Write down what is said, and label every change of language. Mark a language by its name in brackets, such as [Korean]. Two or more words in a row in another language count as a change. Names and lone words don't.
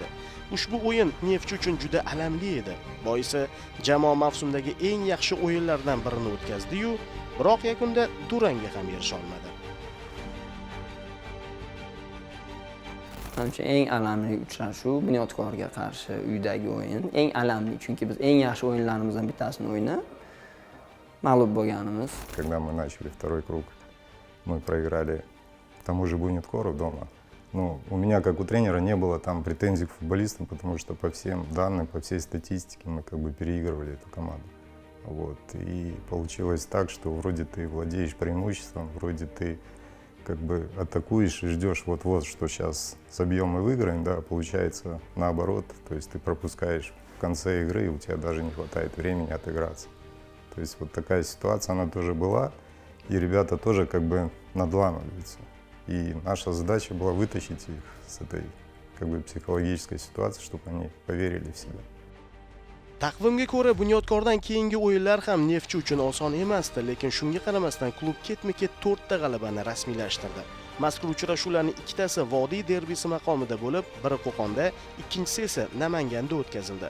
[Uzbek] Ushbu o'yin Neftchi uchun juda alamli edi. Boisi jamoa mavsumdagi eng yaxshi o'yinlardan birini o'tkazdi-yu, biroq yakunda durangga ham erisha olmadi. Menimcha eng alamli uchrashuv Bunyodkorga qarshi uydagi o'yin. Eng alamli, chunki biz eng yaxshi o'yinlarimizdan bittasini o'ynab mag'lub bo'lganimiz. [Russian] Когда мы начали второй круг, мы проиграли тому же Буnyodkorу дома ну, у меня, как у тренера, не было там претензий к футболистам, потому что по всем данным, по всей статистике мы как бы переигрывали эту команду. Вот. И получилось так, что вроде ты владеешь преимуществом, вроде ты как бы атакуешь и ждешь вот-вот, что сейчас собьем и выиграем, да, получается наоборот, то есть ты пропускаешь в конце игры, и у тебя даже не хватает времени отыграться. То есть вот такая ситуация, она тоже была, и ребята тоже как бы надламываются. И наша задача была вытащить их с этой как бы психологической ситуации, чтобы они поверили в себя. [Uzbek] Taqvimga ko'ra, Bunyodkordan keyingi o'yinlar ham Neftchi uchun oson emasdi, lekin shunga qaramasdan klub ketma-ket 4 ta g'alabani rasmiylashtirdi. Mazkur uchrashuvlarning ikkitasi Vodiy derbisi maqomida bo'lib, biri Qo'qonda, ikkinchisi esa Namanganda o'tkazildi.